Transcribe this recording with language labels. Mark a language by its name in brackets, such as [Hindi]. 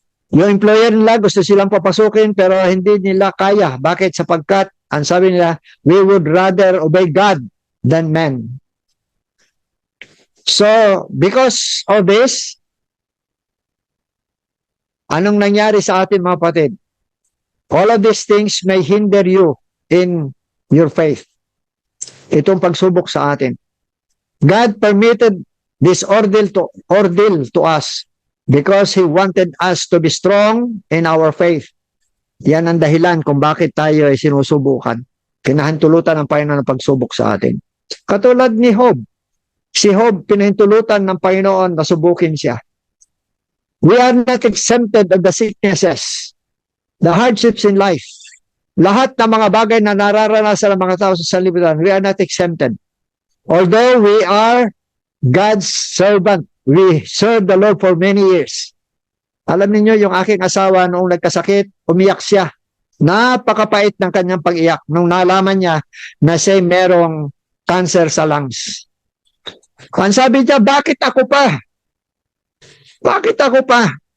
[Filipino] Yung employer nila gusto silang papasukin pero hindi nila kaya. Bakit? Sapagkat, ang sabi nila, [English] we would rather obey God than men. So, because of this, [Filipino] anong nangyari sa atin mga kapatid? [English] All of these things may hinder you in your faith. [Filipino] Itong pagsubok sa atin. [English] God permitted this ordeal to us because He wanted us to be strong in our faith. [Filipino] Yan ang dahilan kung bakit tayo ay sinusubukan. Kinahintulutan ng Panginoon ng pagsubok sa atin. Katulad ni Job. Si Job, pinahintulutan ng Panginoon na subukin siya. [English] We are not exempted of the sicknesses, the hardships in life. [Filipino] Lahat ng mga bagay na nararanasan ng mga tao sa sanlibutan, [English] we are not exempted. Although we are God's servant, we serve the Lord for many years. [Filipino] Alam niyo yung aking asawa noong nagkasakit, umiyak siya. Napakapait ng kanyang pag-iyak nung nalaman niya na siya merong cancer sa lungs. Ang sabi niya, bakit ako pa? Bakit ako pa?